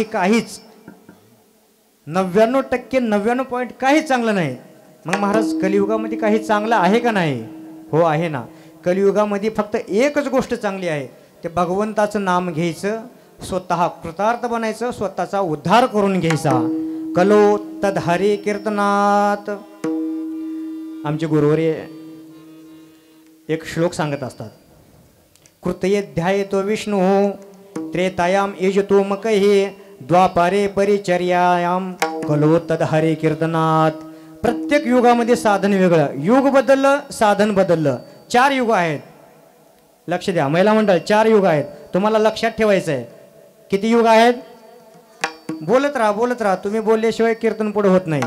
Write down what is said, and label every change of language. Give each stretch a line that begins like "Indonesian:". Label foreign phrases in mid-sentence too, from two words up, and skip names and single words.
Marathi: काहीच 99% 99 काहीच चांगलं नाही. मग महाराज कलियुगामध्ये काही चांगलं आहे का नाही? हो आहे ना. कलियुगामध्ये फक्त एकच गोष्ट चांगली आहे, ते भगवंताचं नाम घ्यायचं, स्वतः कृतार्थ बनायचं, स्वतःचा उद्धार करून घ्यायचा.
Sanskrit: कलो तद हरी कीर्तनात.
Marathi: आमचे गुरुवरी एक श्लोक सांगत असतात.
Sanskrit: कृतये ध्यायतो विष्णू त्रेतायाम यजतो मकहे द्वापारे परिचर्यायाम कलो तद हरी कीर्तनात.
Marathi: प्रत्येक युगामध्ये साधन वेगळं. युग बदललं, साधन बदललं. 4 युग आहेत. लक्ष द्या महिला मंडळ, 4 युग आहेत. तुम्हाला लक्षात ठेवायचं आहे. किती युग आहेत? बोलत राहा बोलत राहा. तुम्ही बोलल्याशिवाय कीर्तन पुढे होत नाही.